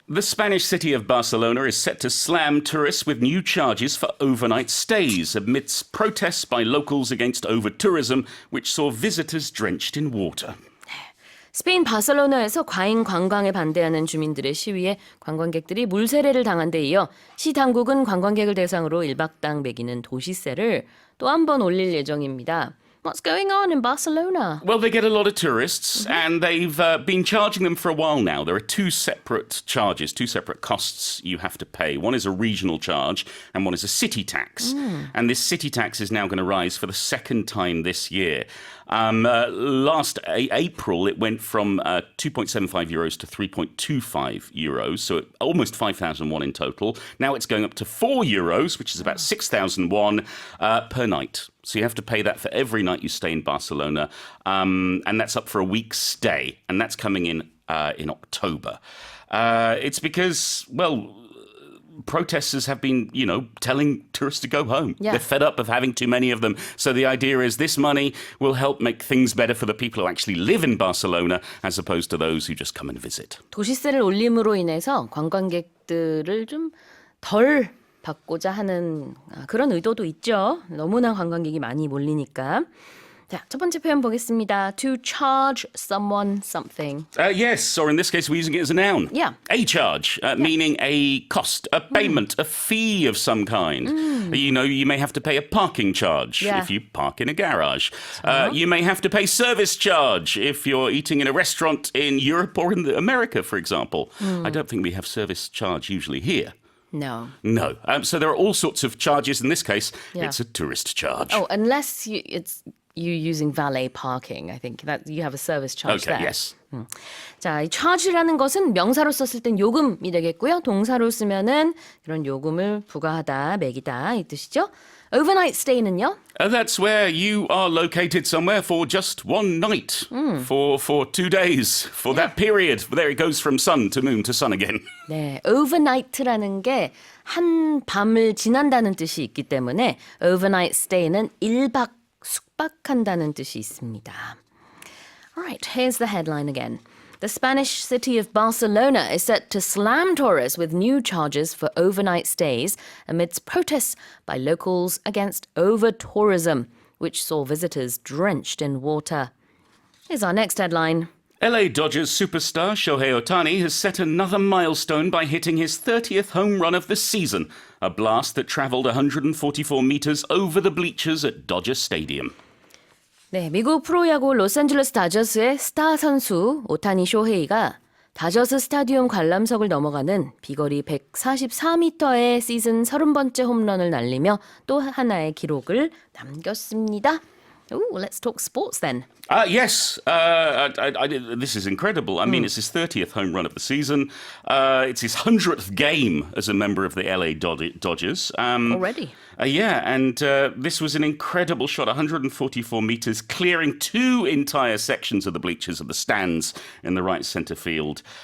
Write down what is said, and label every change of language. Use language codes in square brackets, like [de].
[en] The Spanish city of Barcelona is set to slam tourists with new charges for overnight stays amidst protests by locals against overtourism, which saw visitors drenched in water. [ko] 스페인 바르셀로나에서 과잉 관광에 반대하는 주민들의 시위에 관광객들이 물세례를 당한 데 이어 시 당국은 관광객을 대상으로 1박당 매기는 도시세를 또 한 번 올릴 예정입니다. [en] What's going on in Barcelona? Well, they get a lot of tourists, and they've been charging them for a while now. There are two separate charges, two separate costs you have to pay. One is a regional charge, and one is a city tax. And this city tax is now going to rise for the second time this year. Last April, it went from 2.75 euros to 3.25 euros, so almost 5,001 in total. Now it's going up to 4 euros, which is about 6,001 per night. So you have to pay that for every night you stay in Barcelona, and that's up for a week's stay, and that's coming in October. It's because, well, protesters have been, telling tourists to go home. Yeah. They're fed up of having too many of them. So the idea is this money will help make things better for the people who actually live in Barcelona as opposed to those who just come and visit. [ko] 도시세를 올림으로 인해서 관광객들을 좀 덜 받고자 하는 그런 의도도 있죠. 너무나 관광객이 많이 몰리니까. 자, 첫 번째 표현 보겠습니다. [en] To charge someone something. Yes, or in this case, we're using it as a noun. Yeah. A charge, meaning a cost, a payment, a fee of some kind. You may have to pay a parking charge if you park in a garage. You may have to pay service charge if you're eating in a restaurant in Europe or in America, for example. I don't think we have service charge usually here. No. No. So there are all sorts of charges. In this case, it's a tourist charge. Oh, unless it's you using valet parking. I think that you have a service charge Okay, there. yes. [ko] 자, 이 charge라는 것은 명사로 썼을 땐 요금이 되겠고요. 동사로 쓰면은 그런 요금을 부과하다, 매기다 이 뜻이죠. [en] Overnight stay [ko] 는요? [en] That's where you are located somewhere for just one night, for 2 days, for that period. There it goes from sun to moon to sun again. [ko] 네, overnight라는 게 한 밤을 지난다는 뜻이 있기 때문에 overnight stay는 1박 숙박한다는 뜻이 있습니다. [en] Alright, here's the headline again. The Spanish city of Barcelona is set to slam tourists with new charges for overnight stays amidst protests by locals against over-tourism, which saw visitors drenched in water. Here's our next headline. LA Dodgers superstar Shohei Ohtani has set another milestone by hitting his 30th home run of the season, a blast that traveled 144 meters over the bleachers at Dodger Stadium. [ko] 네, 미국 프로야구 로스앤젤레스 다저스의 스타 선수 오타니 쇼헤이가 다저스 스타디움 관람석을 넘어가는 비거리 144m의 시즌 30번째 홈런을 날리며 또 하나의 기록을 남겼습니다. [en] Ooh, let's talk sports then. Yes, this is incredible. I mean, it's his 30th home run of the season. It's his 100th game as a member of the LA Dodgers. Already? Yeah, and this was an incredible shot, 144 meters, clearing 2 entire sections of the bleachers of the stands in the right center field.